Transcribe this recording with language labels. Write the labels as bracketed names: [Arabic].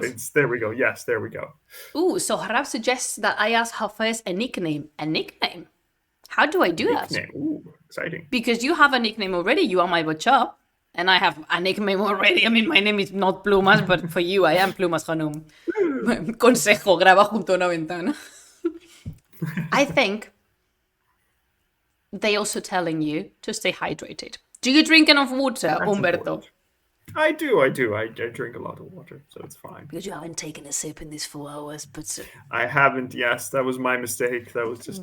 [English] Safavids. There we go. Yes, there we go. Ooh, so Harab suggests that I ask Hafez a nickname. A nickname? How do I do that? Ooh, exciting. Because you have a nickname already. You are my bachap. And I have a nickname already. I mean, my name is not Plumas, but for you, I am Plumas Hanum. [Spanish] Consejo, graba junto a una ventana. [English] I think they also telling you to stay hydrated. Do you drink enough water, That's Humberto? important. I do. I drink a lot of water, so it's fine. Because you haven't taken a sip in these 4 hours, but I haven't. Yes, that was my mistake. That was just.